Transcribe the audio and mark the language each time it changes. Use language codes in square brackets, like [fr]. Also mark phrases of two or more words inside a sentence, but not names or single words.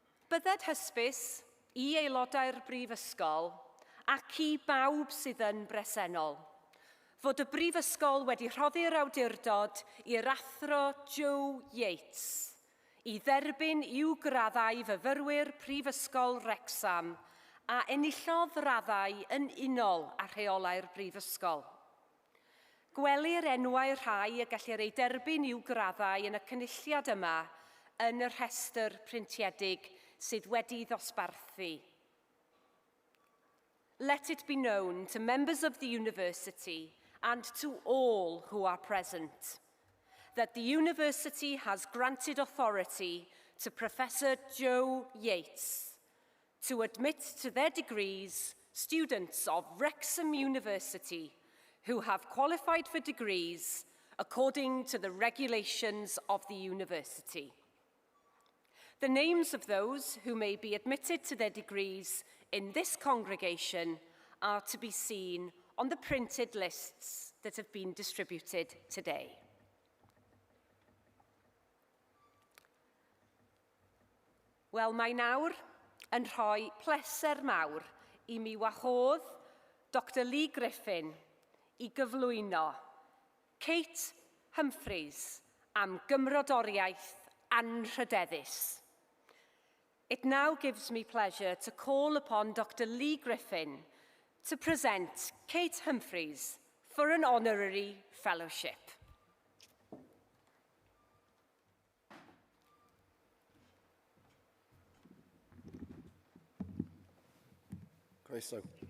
[cy] Bydded hysbys i aelodau'r Brifysgol ac i bawb sydd yn bresennol fod y Brifysgol wedi rhoddi'r awdurdod i'r athro Joe Yates i dderbyn i'w graddau fyfyrwyr Prifysgol Wrecsam a enillodd raddau yn unol â rheolau'r Brifysgol. Gwelir enwau rhai y gellir ei derbyn i'w graddau yn y cynulliad yma yn y rhestr printiedig sydd wedi ddosbarthu. [en] Let it be known to members of the university and to all who are present that the university has granted authority to Professor Joe Yates to admit to their degrees students of Wrexham University who have qualified for degrees according to the regulations of the university. The names of those who may be admitted to their degrees in this congregation are to be seen on the printed lists that have been distributed today. [cy] Wel, mae nawr yn rhoi pleser mawr i mi wahodd Dr Lee Griffin i gyflwyno Kate Humphreys am gymrodoriaeth anrhydeddus. [en] It now gives me pleasure to call upon Dr Lee Griffin to present Kate Humphreys for an honorary fellowship. [cy] Croeso.